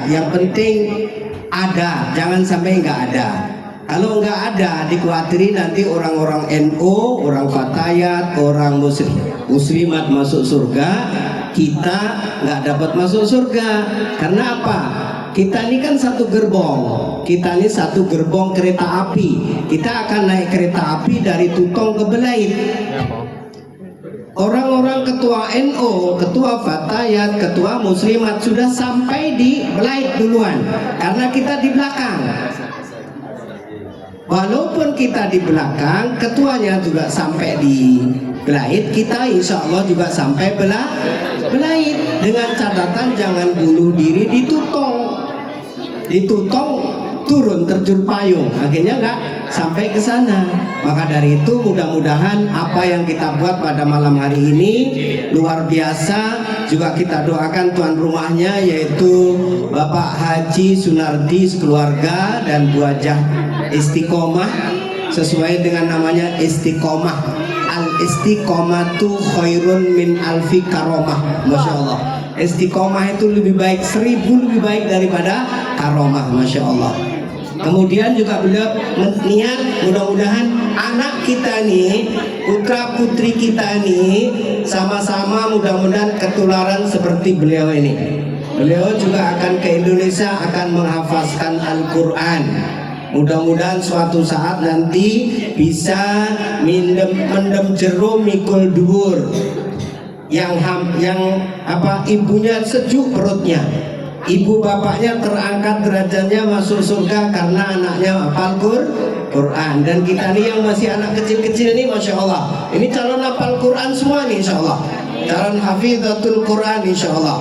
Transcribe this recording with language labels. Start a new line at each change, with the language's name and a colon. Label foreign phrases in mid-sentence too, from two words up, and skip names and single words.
Indonesian: Yang penting ada, jangan sampai nggak ada. Kalau nggak ada, dikhawatiri nanti orang-orang NU, orang Fatayat, orang muslimat masuk surga, kita nggak dapat masuk surga. Karena apa? Kita ini kan satu gerbong. Kita ini satu gerbong kereta api. Kita akan naik kereta api dari Tutong ke Belait. Orang-orang ketua NU, ketua Fatayat, ketua muslimat sudah sampai di Belait duluan, karena kita di belakang. Walaupun kita di belakang, ketuanya juga sampai di Belait, kita
Arabic: إن شاء الله
Indonesian: juga sampai Belait. Dengan catatan jangan bunuh diri di Tutong. Di Tutong turun terjun payung, akhirnya nggak sampai ke sana. Maka dari itu mudah-mudahan apa yang kita buat pada malam hari ini luar biasa. Juga kita doakan tuan rumahnya yaitu Bapak Haji Sunardi sekeluarga dan Bu Hajah Istiqomah, sesuai dengan namanya Istiqomah.
Arabic: الاستقامة خير من ألف كرامة. ما شاء الله,
Indonesian: istiqomah itu lebih baik 1000 lebih baik daripada karomah.
Arabic: ما شاء الله.
Indonesian: Kemudian juga beliau niat mudah-mudahan anak kita nih, putra putri kita nih, sama-sama mudah-mudahan ketularan seperti beliau ini. Beliau juga akan ke Indonesia, akan menghafazkan Al-Quran. Mudah-mudahan suatu saat nanti bisa
Javanese: mendem jero mikul dhuwur,
Indonesian: yang ibunya sejuk perutnya, ibu bapaknya terangkat derajatnya masuk surga karena anaknya hafal Quran. Dan kita nih yang masih anak kecil-kecil nih,
Arabic: ما شاء الله,
Indonesian: ini calon hafal Quran semua nih
Arabic: إن شاء الله,
Indonesian: calon
Arabic: حافظة القرآن إن شاء الله.